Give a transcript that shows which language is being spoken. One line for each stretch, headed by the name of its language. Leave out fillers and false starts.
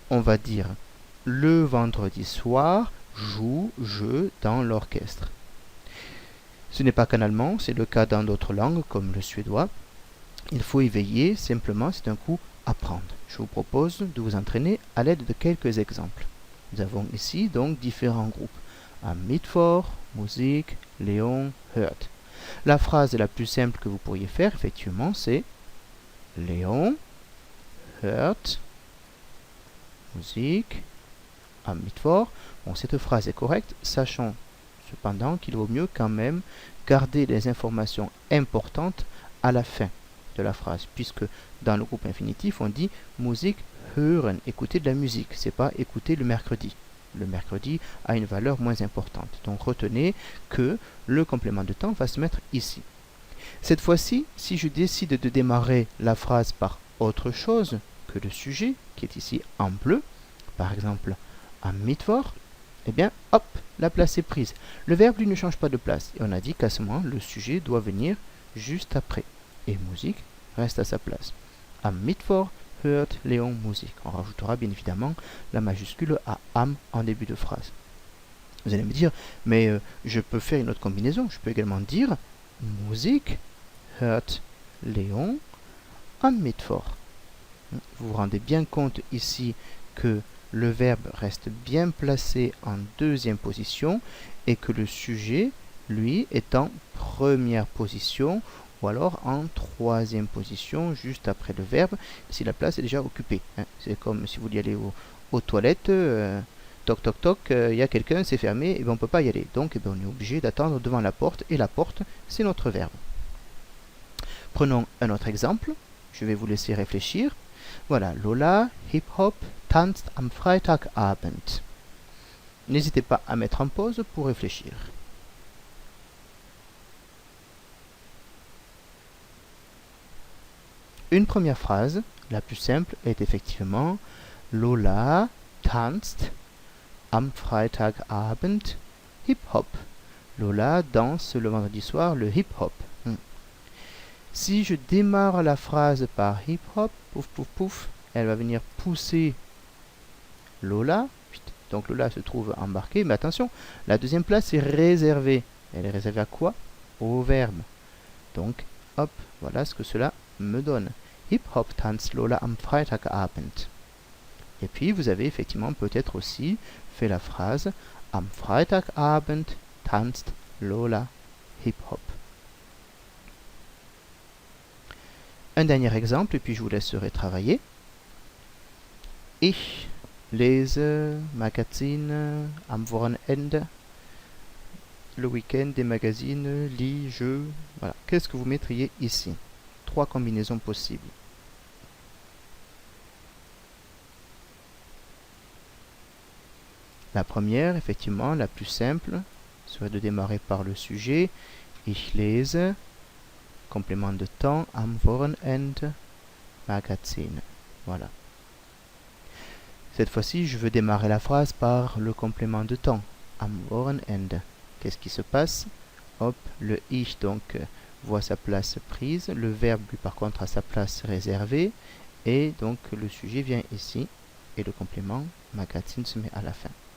French: On va dire le vendredi soir, je dans l'orchestre. Ce n'est pas qu'en allemand, c'est le cas dans d'autres langues comme le suédois. Il faut y veiller, simplement, c'est un coup apprendre. Je vous propose de vous entraîner à l'aide de quelques exemples. Nous avons ici donc différents groupes.
German: Am Mittwoch, Musik, Leon, hört.
French: La phrase la plus simple que vous pourriez faire, effectivement, c'est
German: Leon hört Musik am Mittwoch.
French: Bon, cette phrase est correcte, sachant cependant qu'il vaut mieux quand même garder les informations importantes à la fin de la phrase, puisque dans le groupe infinitif, on dit Musik hören, écouter de la musique, c'est pas écouter le mercredi. Le mercredi a une valeur moins importante. Donc retenez que le complément de temps va se mettre ici. Cette fois-ci, si je décide de démarrer la phrase par autre chose que le sujet, qui est ici en bleu, par exemple am Mittwoch, eh bien, hop, la place est prise. Le verbe, lui, ne change pas de place. Et on a dit qu'à ce moment, le sujet doit venir juste après. Et Musik reste à sa place.
German: Am Mittwoch hört Leon Musik.
French: On rajoutera bien évidemment la majuscule à am en début de phrase. Vous allez me dire, mais je peux faire une autre combinaison. Je peux également dire
German: Musik hört Leon am Mittwoch.
French: Vous vous rendez bien compte ici que le verbe reste bien placé en deuxième position et que le sujet, lui, est en première position ou alors en troisième position, juste après le verbe, si la place est déjà occupée. C'est comme si vous y allez aux toilettes, toc toc toc, il y a quelqu'un, c'est fermé, et bien on ne peut pas y aller. Donc on est obligé d'attendre devant la porte, et la porte, c'est notre verbe. Prenons un autre exemple, je vais vous laisser réfléchir.
German: Voilà, Lola, hip-hop, tanzt am Freitagabend.
French: N'hésitez pas à mettre en pause pour réfléchir. Une première phrase, la plus simple, est effectivement
German: Lola tanzt am Freitagabend hip-hop.
French: Lola danse le vendredi soir le hip-hop. Si je démarre la phrase par hip-hop, pouf pouf pouf, elle va venir pousser Lola. Donc Lola se trouve embarquée, mais attention, la deuxième place est réservée. Elle est réservée à quoi? Au verbe. Donc, hop, voilà ce que cela me donne.
German: Hip-hop tanzt Lola am Freitagabend.
French: Et puis, vous avez effectivement peut-être aussi fait la phrase
German: Am Freitagabend tanzt Lola hip-hop.
French: Un dernier exemple, et puis je vous laisserai travailler.
German: Ich lese Magazine am Wochenende.
French: Le week-end, des magazines, lis, je... Voilà. Qu'est-ce que vous mettriez ici? 3 combinaisons possibles. La première, effectivement, la plus simple, serait de démarrer par le sujet.
German: Ich lese,
French: complément de temps,
German: am Wochenende, Magazine.
French: Voilà. Cette fois-ci, je veux démarrer la phrase par le complément de temps, am Wochenende. Qu'est-ce qui se passe? Hop, le ich donc voit sa place prise, le verbe lui par contre a sa place réservée, et donc le sujet vient ici, et le complément Magazine se met à la fin.